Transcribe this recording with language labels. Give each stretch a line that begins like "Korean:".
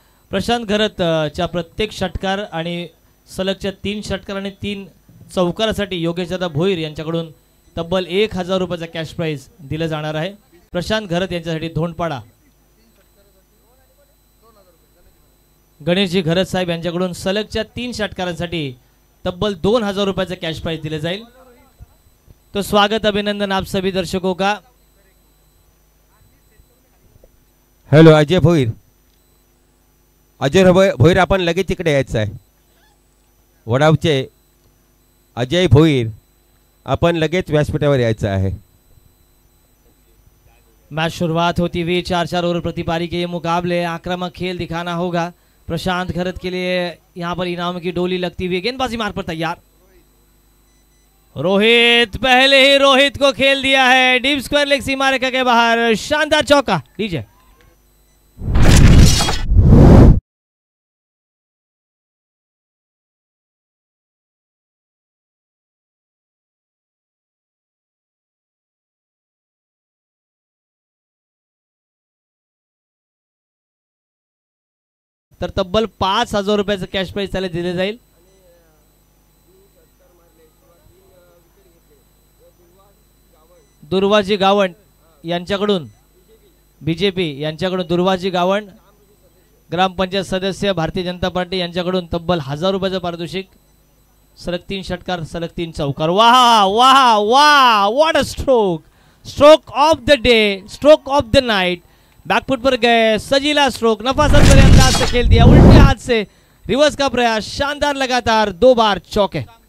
Marathi: प्रशांत घरत च्या प्रत्येक षटकार आणि सलगच्या 3 षटकार आणि 3 चौकारासाठी योगेशदादा भोईर यांच्याकडून तब्बल 1000 रुपयाचा कॅश प्राइज दिला जाणार आहे। प्रशांत घरत यांच्यासाठी धोंडपाडा गणेशजी घरत साहेब यांच्याकडून सलगच्या 3 षटकारांसाठी तब्बल 2000 रुपयाचा कॅश प्राइज दिले जाईल।
Hindi: तो स्वागत अभिनंदन आप सभी दर्शकों का।
Marathi: हेलो अजय भोईर, अजय भोईर आपण लगेच तिकडे यायचं आहे। वडावचे अजय भोईर अपन लगेच व्यासपीठावर यायचं आहे।
Hindi: मैच शुरुआत होती हुई 4-4 ओवर प्रति पारी के ये मुकाबले, आक्रामक खेल दिखाना होगा प्रशांत घरत के लिए। यहां पर इनाम की डोली लगती हुई, गेंदबाजी मार पर तैयार रोहित, पहले ही रोहित को खेल दिया है डीप स्क्वायर लेग सीमा रेखा के बाहर, शानदार चौका।
Marathi: डीजे तर तब्बल 5000 रुपयाचं कॅश प्राइज त्याला दिले जाईल। दुर्वाजी गावण यांच्याकडून बीजेपी यांच्याकडून दुर्वाजी गावण ग्रामपंचायत सदस्य भारतीय जनता पार्टी यांच्याकडून तब्बल 1000 रुपयाचं पारितोषिक। सलग 3 षटकार सलग 3 चौकार।
English: वाह वाह वाह, what a stroke, stroke of the day, stroke of the night.
Hindi: Back foot पर गए, सजीला स्ट्रोक, नफासत भरे अंदाज से खेल दिया, उल्टे हाथ से रिवर्स का प्रयास, शानदार लगातार 2 बार चौके।